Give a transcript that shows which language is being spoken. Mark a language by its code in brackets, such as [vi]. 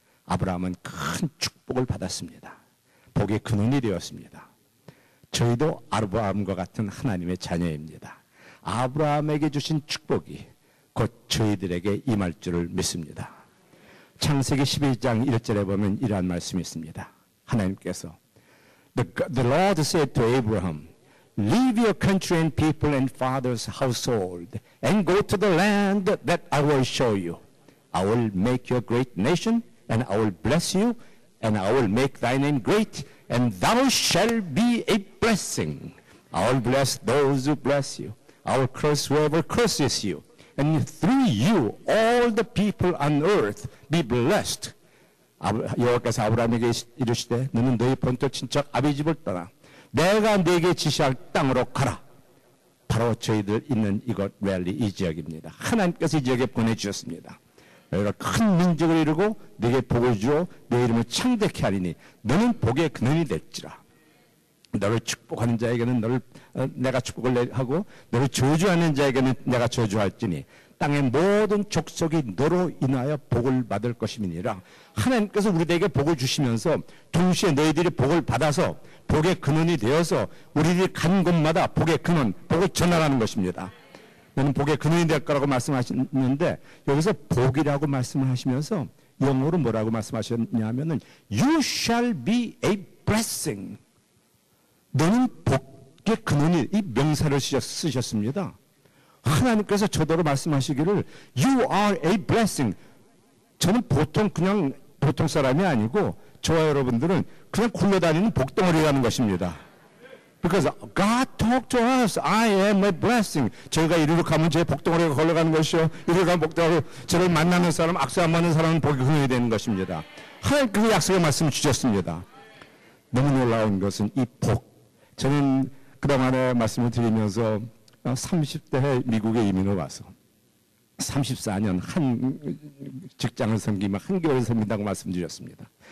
[ko] 아브라함은 큰 축복을 받았습니다. 복의 근원이 되었습니다. 저희도 아브라함과 같은 하나님의 자녀입니다. 아브라함에게 주신 축복이 곧 저희들에게 임할 줄을 믿습니다. 창세기 12장 1절에 보면 이러한 말씀이 있습니다. 하나님께서 [en] The Lord said to Abraham, Leave your country and people and father's household and go to the land that I will show you. I will make you a great nation and I will bless you and I will make thy name great and thou shalt be a blessing. I will bless those who bless you. I will curse whoever curses you. And through you all the people on earth be blessed. [ko] 여호와께서 아브라함에게 이르시되 너는 너희 본토 친척 아비 집을 떠나 내가 네게 지시할 땅으로 가라. 바로 저희들 있는 이곳 밸리 이 지역입니다. 하나님께서 이 지역에 보내주셨습니다. 너희가 큰 민족을 이루고 네게 복을 주어 내 이름을 창대케 하리니 너는 복의 근원이 될지라. 너를 축복하는 자에게는 내가 축복을 하고 너를 저주하는 자에게는 내가 저주할지니 땅의 모든 족속이 너로 인하여 복을 받을 것임이니라. 하나님께서 우리에게 복을 주시면서 동시에 너희들이 복을 받아서 복의 근원이 되어서 우리들이 간 곳마다 복의 근원, 복을 전하라는 것입니다. 너는 복의 근원이 될 거라고 말씀하시는데 여기서 복이라고 말씀을 하시면서 영어로 뭐라고 말씀하셨냐면은 [en] You shall be a blessing. [ko] 너는 복의 근원이, 이 명사를 쓰셨습니다. 하나님께서 저더러 말씀하시기를 [en] You are a blessing. [ko] 저는 그냥 보통 사람이 아니고 저와 여러분들은 그냥 굴러다니는 복덩어리라는 것입니다. [en] Because God talked to us. I am a blessing. [ko] 저희가 이리로 가면 제 복덩어리가 걸러가는 것이요. 이리로 가면 복덩어리, 저를 만나는 사람, 악수 안 맞는 사람은 복이 근원이 되는 것입니다. 하나님께서 약속의 말씀을 주셨습니다. 너무 놀라운 것은 이 복. 저는 그동안에 말씀을 드리면서 30대에 미국에 이민을 와서 34년 한 직장을 섬기며 한교회를 섬긴다고 말씀드렸습니다.